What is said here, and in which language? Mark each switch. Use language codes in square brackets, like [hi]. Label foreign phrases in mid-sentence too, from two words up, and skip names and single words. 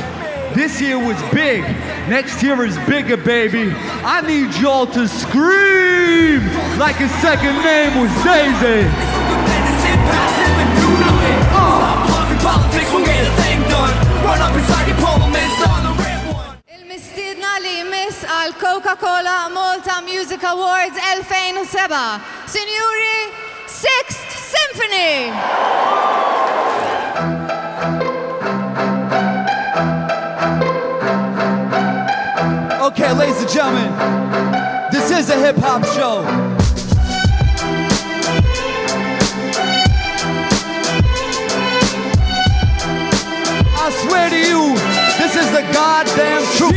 [en] This year was big, next year is bigger, baby. I need y'all to scream like his second name was Daisy. Stop bluffing politics, we'll get a thing done. Run up inside your parliament, start the red one. [mt] Il-mistidna li jmiss għal Coca-Cola Malta Music Awards 2007. Sinjuri, [en] Sixth Symphony! Okay, ladies and gentlemen, this is a hip-hop show. I swear to you, this is the goddamn truth.